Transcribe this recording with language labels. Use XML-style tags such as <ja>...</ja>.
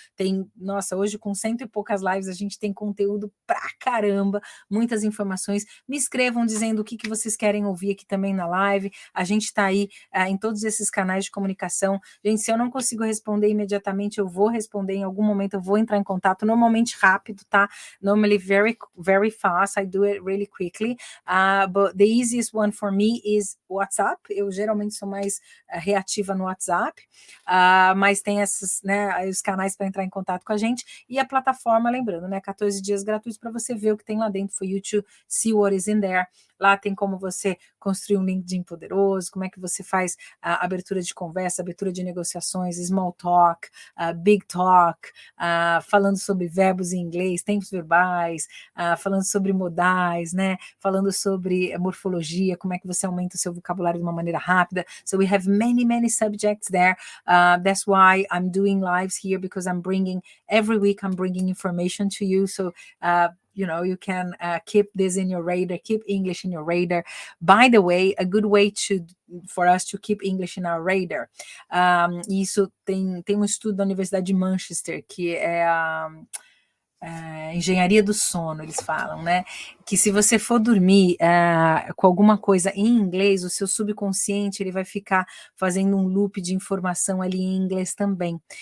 <pt>Tem, nossa, hoje com 100 e poucas lives, a gente tem conteúdo pra caramba, muitas informações. Me escrevam dizendo o que vocês querem ouvir aqui também na live. A gente está aí em todos esses canais de comunicação. Gente, se eu não consigo responder imediatamente, eu vou responder em algum momento, eu vou entrar em contato, normalmente rápido, tá?</pt> <en>Normally very, very fast, I do it really quickly, but the easiest one for me is WhatsApp.</en> <pt>Eu geralmente sou mais reativa no WhatsApp, mas tem esses, né, os canais para entrar em contato com a gente, e a plataforma, lembrando, né, 14 dias gratuitos para você ver o que tem lá dentro,</pt> <en>for you to see what is in there.</en> <pt>Lá tem como você construir um LinkedIn poderoso, como é que você faz a abertura de conversa, abertura de negociações, small talk, big talk, falando sobre verbos em inglês, tempos verbais, falando sobre modais, né? Falando sobre morfologia, como é que você aumenta o seu vocabulário de uma maneira rápida.</pt> <en>So we have many, many subjects there. That's why I'm doing lives here, because every week I'm bringing information to you. So you can keep this in your radar, keep English in your radar. By the way, a good way for us to keep English in our radar.</en> <pt>Isso tem um estudo da Universidade de Manchester, que é a engenharia do sono, eles falam, né? que se você for dormir com alguma coisa em inglês, o seu subconsciente ele vai ficar fazendo um loop de informação ali em inglês também.</pt>